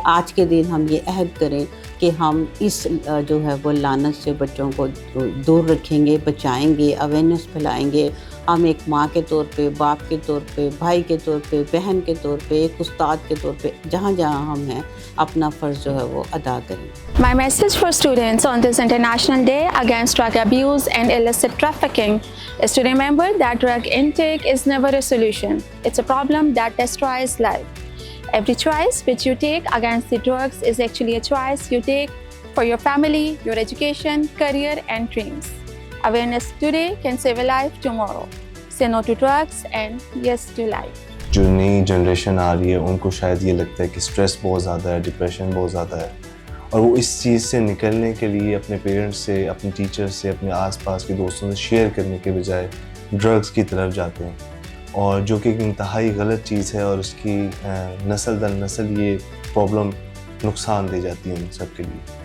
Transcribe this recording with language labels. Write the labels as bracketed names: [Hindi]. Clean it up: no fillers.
[Hindi] आज के दिन हम ये अहद करें कि हम इस जो है वो लानत से बच्चों को दूर रखेंगे, बचाएंगे, अवेयरनेस फैलाएंगे। हम एक माँ के तौर पे, बाप के तौर पे, भाई के तौर पे, बहन के तौर पे, एक उस्ताद के तौर पे, जहाँ जहाँ हम हैं अपना फ़र्ज़ जो है वो अदा करें। [English] My message for students on this International Day against drug abuse and illicit trafficking is to remember that drug intake is never a solution. It's a problem that destroys life. Every choice which you take against the drugs is actually a choice you take for your family, your education, career and dreams. Awareness today can save a life tomorrow. Say no to drugs and yes to life. [Hindi] जो नई generation आ रही है उनको शायद ये लगता है कि स्ट्रेस बहुत ज़्यादा है, डिप्रेशन बहुत ज़्यादा है और वो इस चीज़ से निकलने के लिए अपने पेरेंट्स से, अपने टीचर्स से, अपने आसपास के दोस्तों से शेयर करने के बजाय ड्रग्स की तरफ जाते हैं और जो कि एक इंतहाई गलत चीज़ है और उसकी नस्ल दर नस्ल ये प्रॉब्लम नुकसान दे जाती है उन सब के लिए।